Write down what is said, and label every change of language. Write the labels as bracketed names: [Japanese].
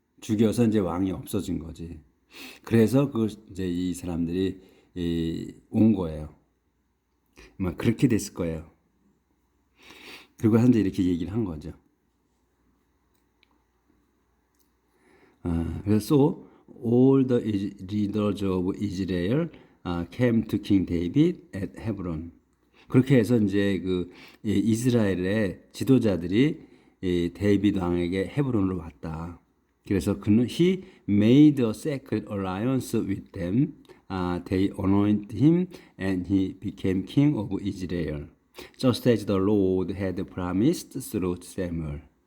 [Korean] 죽여서 이제 왕이 없어진 거지. 그래서 이제 이 사람들이 온 거예요. 아마 그렇게 됐을 거예요. 그리고 현재 이렇게 얘기를 한 거죠. 그래서 [English] all the leaders of Israel came to King David at Hebron. [Korean] 그렇게 해서 이제 이스라엘의 지도자들이 이 데이비드 왕에게 헤브론으로 왔다. 그래서 그는 [English] he made a sacred alliance with them. They anointed him and he became king of Israel, just as the Lord had promised through Samuel.